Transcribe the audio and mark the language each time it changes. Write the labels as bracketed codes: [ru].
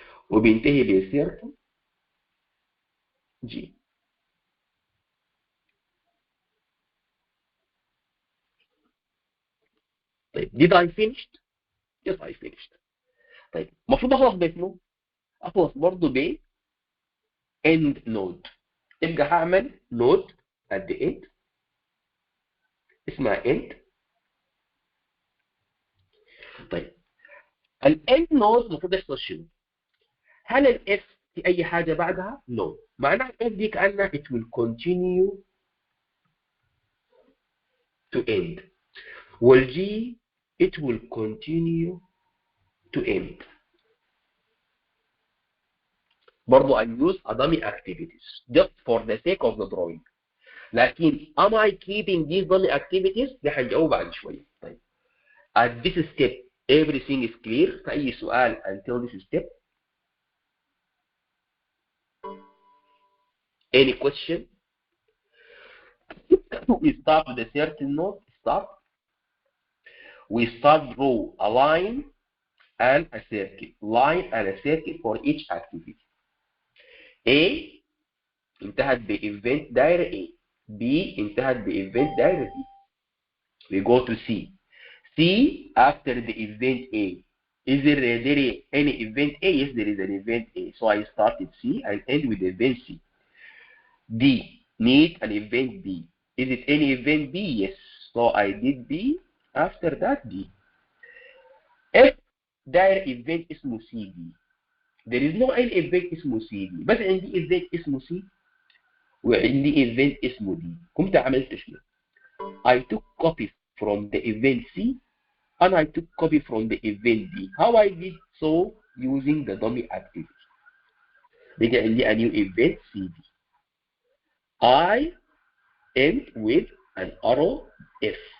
[ar] وبينتهي بسيركل G. [en] طيب did I finished؟ yes I finished. [ar] طيب المفروض اخلص بشنو؟ اخلص برضه ب end node. يبقى هعمل [en] node at the end اسمها end. [ar] طيب ال end node المفروض يحصل شنو؟ هل ال f في اي حاجه بعدها؟ no. معناها ال f دي كانها [en] it will continue to end. وال g it will continue to end. برضو I use a dummy activities just for the sake of the drawing. [ar] لكن [en] am I keeping these dummy activities؟ [ar] ده هنجاوب بعد شوية. [en] طيب at this step everything is clear. [ar] في أي سؤال [en] until this step؟ any question؟ we start with a certain node. Start. We start draw a line and a circle. Line and a circle for each activity. [ar] A انتهت بإيفنت دايرة A. B انتهت بإيفنت دايرة B. [en] We go to C. C after the event A. Is there any event A? Yes, there is an event A. So I started C and end with event C. D need an event B. Is it any event B? Yes. So I did B. After that D. F داير event اسمه CD. There is no any event اسمه CD. [ar] بس عندي event اسمه C وعندي event اسمه D. قمت عملت شنو؟ [en] I took copy from the event C and I took copy from the event D. How I did so? Using the dummy activity. [ar] بيجي عندي [en] a new event CD. I end with an arrow F.